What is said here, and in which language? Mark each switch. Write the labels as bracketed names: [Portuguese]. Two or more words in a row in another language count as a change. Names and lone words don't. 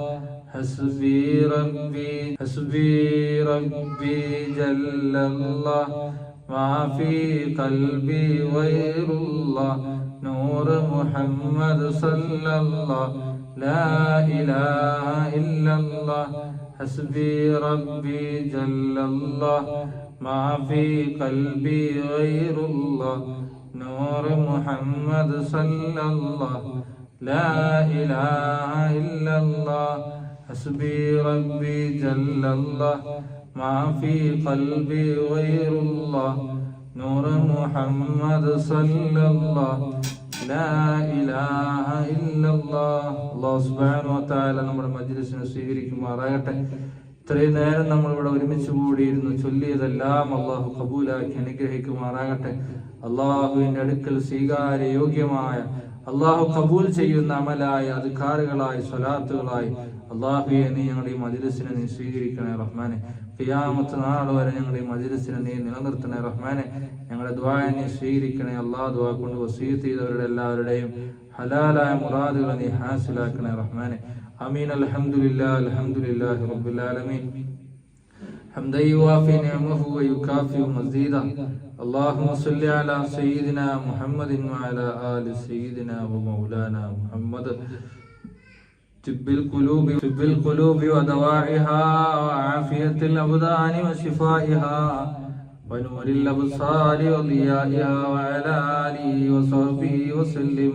[Arabic] حسبي ربي جل الله ما في قلبي غير الله نور محمد صلى الله لا إله إلا الله. حسبي ربي جل الله ما في قلبي غير الله نور محمد صلى الله لا إله إلا الله. حسبي ربي جل الله ما في قلبي غير الله نور محمد صلى الله لا إله إلا الله. الله سبحانه وتعالى [Malayalam] നമ്മുടെ മജ്ലിസിനെ സ്വീകരിക്കുമാറാകട്ടെ. ഇത്രയും നേരം നമ്മളിവിടെ ഒരുമിച്ച് കൂടിയിരുന്നു ചൊല്ലിയതെല്ലാം അള്ളാഹു കബൂലാക്കി അനുഗ്രഹിക്കുമാറാകട്ടെ. അള്ളാഹുവിന്റെ അടുക്കൽ സ്വീകാര്യോഗ്യമായ അള്ളാഹു കബൂൽ ചെയ്യുന്ന അമലായ അദ്കാറുകളായി സ്വലാത്തുകളായി അള്ളാഹുവെ നീ ഞങ്ങളുടെ ഈ മജ്ലിസിനെ നീ സ്വീകരിക്കണേ റഹ്മാനെ. ഖിയാമത്ത് നാൾ വരെ ഞങ്ങളുടെ ഈ മജ്ലിസിനെ നീ നിലനിർത്തണേ റഹ്മാനെ. ഞങ്ങളുടെ ദുആയെ നീ സ്വീകരിക്കണേ. അള്ളാഹു ദുആ കൊണ്ട് വസീയത്ത് ചെയ്തവരുടെ എല്ലാവരുടെയും ഹലാലായ മുറാദുകളെ നീ ഹാസിലാക്കണേ റഹ്മാനെ. [Arabic] آمين. الحمد لله رب العالمين حمدا يوافي نعمه ويكافئ مزيدا. اللهم صل على سيدنا محمد وعلى آل سيدنا ومولانا محمد. طب القلوب ودواعيها وعافية الأبدان وشفائها ونور الأبصار وضيائها وعلى آله وصحبه وسلم.